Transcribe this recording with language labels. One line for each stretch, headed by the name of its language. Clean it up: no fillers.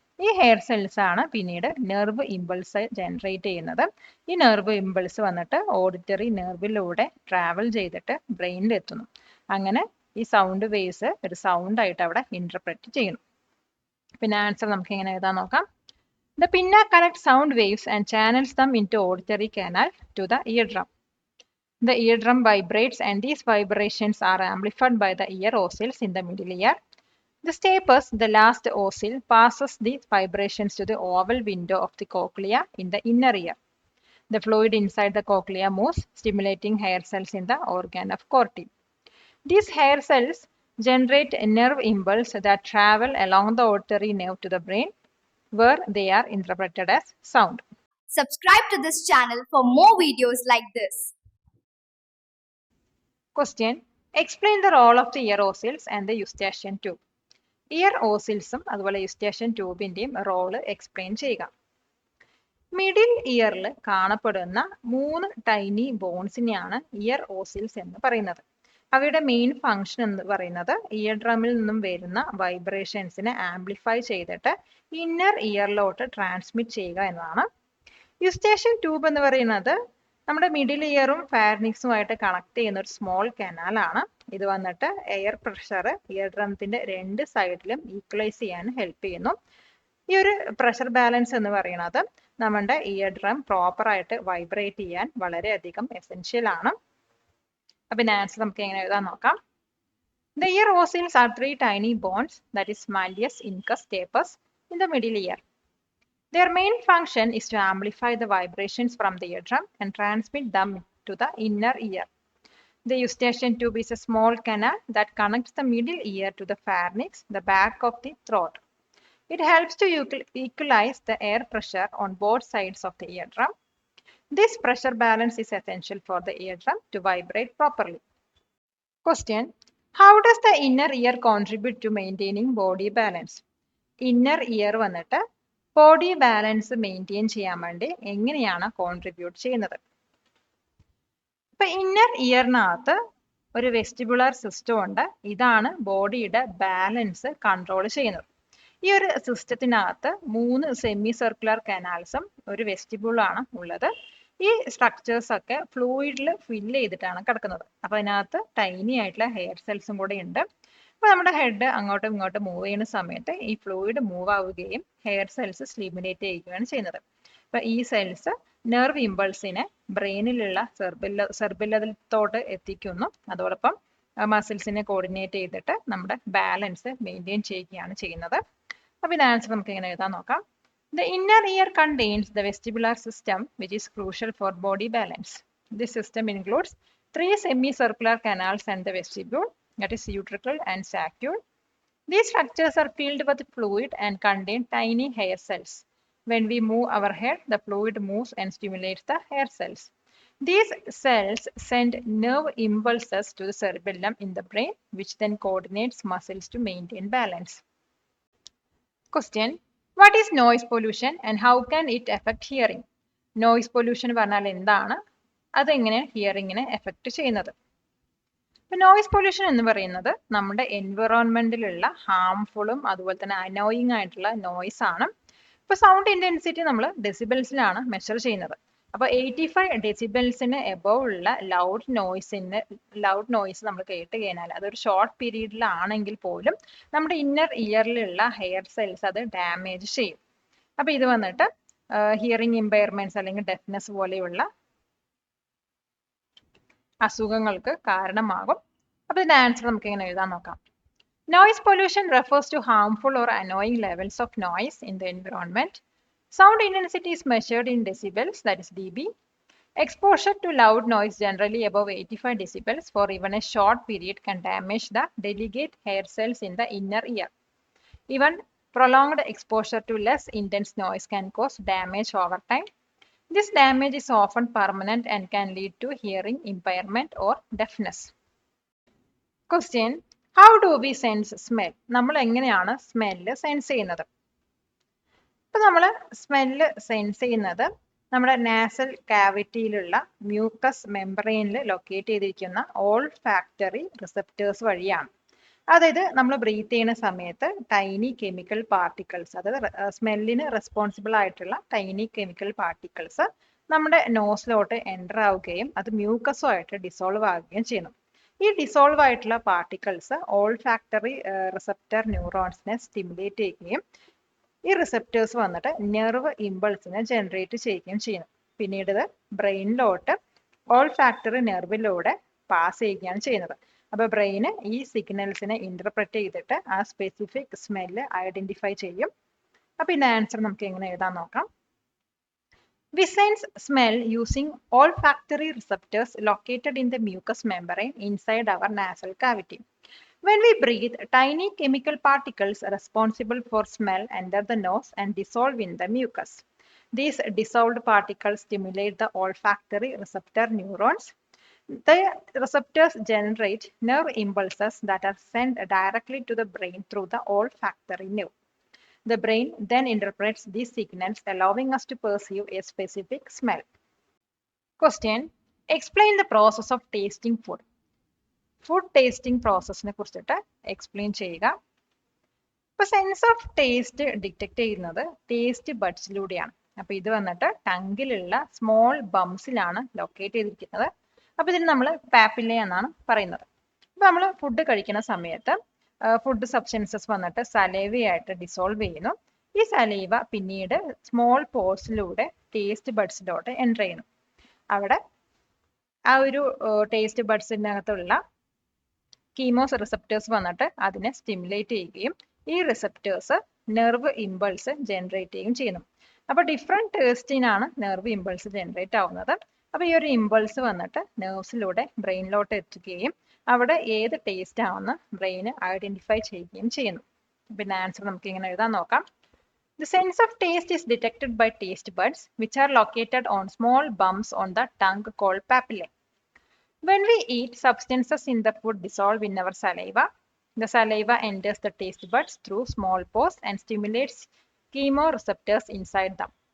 Malayalam: ഈ hair cells ആണ് പിന്നീട് നെർവ് ഇമ്പൾസ് ജനറേറ്റ് ചെയ്യുന്നത്. ഈ നെർവ് ഇമ്പൾസ് വന്നിട്ട് ഓഡിറ്ററി നെർവിലൂടെ ട്രാവൽ ചെയ്തിട്ട് ബ്രെയിനിൽ എത്തുന്നു. അങ്ങനെ ഈ സൗണ്ട് വേവ്സ് ഒരു സൗണ്ട് ആയിട്ട് അവിടെ ഇന്റർപ്രറ്റ് ചെയ്യുന്നു. പിന്നെ ആൻസർ നമുക്ക് എങ്ങനെ എഴുതാൻ നോക്കാം.
English: The pinna connects sound waves and channels them into auditory canal to the eardrum. The eardrum vibrates and these vibrations are amplified by the ear ossils in the middle ear. The stapes, the last oscil, passes these vibrations to the oval window of the cochlea in the inner ear. The fluid inside the cochlea moves, stimulating hair cells in the organ of Corti. These hair cells generate a nerve impulse that travel along the auditory nerve to the brain, where they are interpreted as sound. Subscribe to this channel for more videos like this. Question. Explain the role of the ear ossils and the eustachian tube.
Malayalam: Ear ossils അതുപോലെ eustachian ട്യൂബിന്റെയും role explain ചെയ്യുക. Middle ഇയറിൽ കാണപ്പെടുന്ന 3 tiny ബോൺസിനെയാണ് year ഓസിൽസ് എന്ന് പറയുന്നത്. അവയുടെ main function എന്ന് പറയുന്നത് year ഡ്രമ്മിൽ നിന്നും വരുന്ന വൈബ്രേഷൻസിനെ ആംപ്ലിഫൈ ചെയ്തിട്ട് ഇന്നർ ഇയറിലോട്ട് ട്രാൻസ്മിറ്റ് ചെയ്യുക എന്നതാണ്. യൂസ്റ്റേഷ്യൻ ട്യൂബ് എന്ന് പറയുന്നത് നമ്മുടെ മിഡിൽ ഇയറും ഫാർനിക്സുമായിട്ട് കണക്ട് ചെയ്യുന്ന ഒരു സ്മോൾ കനാലാണ്. ഇത് വന്നിട്ട് എയർ പ്രഷർ ഇയർ ഡ്രമത്തിന്റെ 2 സൈഡിലും ഈക്വലൈസ് ചെയ്യാൻ ഹെൽപ്പ് ചെയ്യുന്നു. ഈ ഒരു പ്രഷർ ബാലൻസ് എന്ന് പറയുന്നത് നമ്മുടെ ഇയർ ഡ്രം പ്രോപ്പറായിട്ട് വൈബ്രേറ്റ് ചെയ്യാൻ വളരെയധികം എസെൻഷ്യൽ ആണ്. അപ്പം ആൻസർ നമുക്ക് എങ്ങനെ എഴുതാൻ നോക്കാം.
English: The ear ossils are 3 tiny bones, that is malleus, incus, stapes, in the middle ear. Their main function is to amplify the vibrations from the eardrum and transmit them to the inner ear. The eustachian tube is a small canal that connects the middle ear to the pharynx, the back of the throat. It helps to equalize the air pressure on both sides of the eardrum. This pressure balance is essential for the eardrum to vibrate properly. Question. How does the inner ear contribute to maintaining body balance?
Malayalam: Inner ear വന്നിട്ട് body balance maintain ചെയ്യാൻ വേണ്ടി എങ്ങനെയാണ് contribute ചെയ്യുന്നത്? ഇപ്പൊ inner ഇയറിനകത്ത് ഒരു vestibular system ഉണ്ട്. ഇതാണ് ബോഡിയുടെ ബാലൻസ് കൺട്രോൾ ചെയ്യുന്നത്. ഈ ഒരു സിസ്റ്റത്തിനകത്ത് 3 സെമി സർക്കുലർ കനാൽസും ഒരു വെസ്റ്റിബിളാണ് ഉള്ളത്. ഈ സ്ട്രക്ചേഴ്സ് ഒക്കെ ഫ്ലൂയിഡിൽ ഫില്ല് ചെയ്തിട്ടാണ് കിടക്കുന്നത്. അപ്പൊ അതിനകത്ത് ടൈനി ആയിട്ടുള്ള ഹെയർ സെൽസും കൂടെ ഉണ്ട്. അപ്പൊ നമ്മുടെ ഹെഡ് അങ്ങോട്ടും ഇങ്ങോട്ടും മൂവ് ചെയ്യുന്ന സമയത്ത് ഈ ഫ്ലൂയിഡ് മൂവ് ആവുകയും ഹെയർ സെൽസ് സ്റ്റിമുലേറ്റ് ചെയ്യുകയാണ് ചെയ്യുന്നത്. അപ്പൊ ഈ സെൽസ് നെർവ് ഇമ്പൾസിനെ ബ്രെയിനിലുള്ള സെർബില്ലത്തോട്ട് എത്തിക്കുന്നു. അതോടൊപ്പം മസിൽസിനെ കോർഡിനേറ്റ് ചെയ്തിട്ട് നമ്മുടെ ബാലൻസ് മെയിൻറ്റെയിൻ ചെയ്യുകയാണ് ചെയ്യുന്നത്. അപ്പൊ ഇത് ആൻസർ നമുക്ക് എങ്ങനെ എഴുതാൻ നോക്കാം.
English: The inner ear contains the vestibular system, which is crucial for body balance. This system includes 3 semicircular canals and the vestibule, that is utricle and saccule. These structures are filled with fluid and contain tiny hair cells. When we move our head, the fluid moves and stimulates the hair cells. These cells send nerve impulses to the cerebellum in the brain, which then coordinates muscles to maintain balance. Question. What is noise pollution and how can it affect hearing?
Malayalam: Noise pollution പറഞ്ഞാൽ എന്താണ്, അതെങ്ങനെ ഹിയറിങ്ങിനെ effect ചെയ്യുന്നത്? Noise pollution എന്ന് പറയുന്നത് നമ്മുടെ എൻവിറോൺമെന്റിലുള്ള ഹാംഫുളും അതുപോലെ തന്നെ annoying ആയിട്ടുള്ള നോയിസ് ആണ്. ഇപ്പൊ സൗണ്ട് ഇന്റൻസിറ്റി നമ്മൾ ഡെസിബിൾസിലാണ് മെഷർ ചെയ്യുന്നത്. അപ്പൊ 85 ഡെസിബിൾസിന് എബവ് ഉള്ള ലൗഡ് നോയിസ് നമ്മൾ കേട്ട് കഴിഞ്ഞാൽ അതൊരു ഷോർട്ട് പീരീഡിലാണെങ്കിൽ പോലും നമ്മുടെ ഇന്നർ ഇയറിലുള്ള ഹെയർ സെൽസ് അത് ഡാമേജ് ചെയ്യും. അപ്പൊ ഇത് വന്നിട്ട് ഹിയറിംഗ് ഇമ്പയർമെന്റ്സ് അല്ലെങ്കിൽ ഡെഫ്നെസ് പോലെയുള്ള അസുഖങ്ങൾക്ക് കാരണമാകും. അപ്പൊ ഇതിന്റെ ആൻസർ നമുക്ക് എങ്ങനെ എഴുതാൻ നോക്കാം.
English: Noise pollution refers to harmful or annoying levels of noise in the environment. Sound intensity is measured in decibels, that is dB. Exposure to loud noise generally above 85 decibels for even a short period can damage the delicate hair cells in the inner ear. Even prolonged exposure to less intense noise can cause damage over time. This damage is often permanent and can lead to hearing impairment or deafness. Question. How do we sense smell?
Malayalam: നമ്മൾ എങ്ങനെയാണ് smell sense ചെയ്യുന്നത്? ഇപ്പൊ നമ്മൾ smell sense ചെയ്യുന്നത് നമ്മുടെ nasal കാവിറ്റിയിലുള്ള mucus മെംബ്രെയിനിൽ locate ചെയ്തിരിക്കുന്ന all factory receptors വഴിയാണ്. അതായത് നമ്മൾ ബ്രീത്ത് ചെയ്യുന്ന സമയത്ത് ടൈനി കെമിക്കൽ പാർട്ടിക്കിൾസ്, അതായത് സ്മെല്ലിന് റെസ്പോൺസിബിൾ ആയിട്ടുള്ള ടൈനി കെമിക്കൽ പാർട്ടിക്കിൾസ് നമ്മുടെ നോസിലോട്ട് എൻ്റർ ആവുകയും അത് മ്യൂക്കസുമായിട്ട് ഡിസോൾവ് ആവുകയും ചെയ്യുന്നു. ഈ ഡിസോൾവ് ആയിട്ടുള്ള particles all factory receptor ന്യൂറോൺസിനെ stimulate ചെയ്യുകയും ഈ റിസപ്റ്റേഴ്സ് വന്നിട്ട് നെർവ് ഇമ്പൾസിനെ ജനറേറ്റ് ചെയ്യുകയും ചെയ്യുന്നു. പിന്നീട് ഇത് ബ്രെയിനിലോട്ട് ഓൾ ഫാക്ടറി നെർവിലൂടെ പാസ് ചെയ്യുകയാണ് ചെയ്യുന്നത്. അപ്പോൾ ബ്രെയിന് ഈ സിഗ്നൽസിനെ ഇന്റർപ്രറ്റ് ചെയ്തിട്ട് ആ സ്പെസിഫിക് സ്മെല്ല് ഐഡന്റിഫൈ ചെയ്യും. അപ്പോൾ ഇതിന്റെ ആൻസർ നമുക്ക് എങ്ങനെ എഴുതാൻ നോക്കാം.
English: We sense smell using olfactory receptors located in the mucous membrane inside our nasal cavity. When we breathe, tiny chemical particles responsible for smell enter the nose and dissolve in the mucus. These dissolved particles stimulate the olfactory receptor neurons. The receptors generate nerve impulses that are sent directly to the brain through the olfactory nerve. The brain then interprets these signals, allowing us to perceive a specific smell. Question: Explain the process of tasting food.
Malayalam: Food tasting പ്രോസസ്സിനെ കുറിച്ചിട്ട് explain ചെയ്യുക. ഇപ്പൊ sense of taste detect ചെയ്യുന്നത് taste ബഡ്സിലൂടെയാണ്. അപ്പൊ ഇത് വന്നിട്ട് ടങ്കിലുള്ള small ബംസിലാണ് locate ചെയ്തിരിക്കുന്നത്. അപ്പൊ ഇതിന് നമ്മൾ പാപ്പില്ല എന്നാണ് പറയുന്നത്. അപ്പൊ നമ്മൾ ഫുഡ് കഴിക്കുന്ന സമയത്ത് ഫുഡ് സബ്സ്റ്റൻസസ് വന്നിട്ട് സലൈവയായിട്ട് ഡിസോൾവ് ചെയ്യുന്നു. ഈ സലൈവ പിന്നീട് സ്മോൾ പോർസിലൂടെ ടേസ്റ്റ് ബഡ്സിലോട്ട് എൻ്റർ ചെയ്യുന്നു. അവിടെ ആ ഒരു ടേസ്റ്റ് ബഡ്സിനകത്തുള്ള കീമോസ് റിസപ്റ്റേഴ്സ് വന്നിട്ട് അതിനെ സ്റ്റിമുലേറ്റ് ചെയ്യുകയും ഈ റിസപ്റ്റേഴ്സ് നെർവ് ഇമ്പൾസ് ജനറേറ്റ് ചെയ്യുകയും ചെയ്യുന്നു. അപ്പോൾ ഡിഫറെൻറ്റ് ടേസ്റ്റിനാണ് നെർവ് ഇമ്പൾസ് ജനറേറ്റ് ആവുന്നത്. അപ്പോൾ ഈ ഒരു ഇമ്പൾസ് വന്നിട്ട് നെർവ്സിലൂടെ ബ്രെയിനിലോട്ട് എത്തുകയും അവിടെ ഏത് ടേസ്റ്റ് ആണെന്ന് ബ്രെയിന് ഐഡന്റിഫൈ ചെയ്യുകയും ചെയ്യുന്നു. പിന്നെ ആൻസർ നമുക്ക് ഇങ്ങനെ എഴുതാൻ നോക്കാം.
English: The sense of taste is detected by taste buds, which are located on small bumps on the tongue called papillae. When we eat, substances in the food dissolve in our saliva. The saliva enters the taste buds through small pores and stimulates chemoreceptors inside them.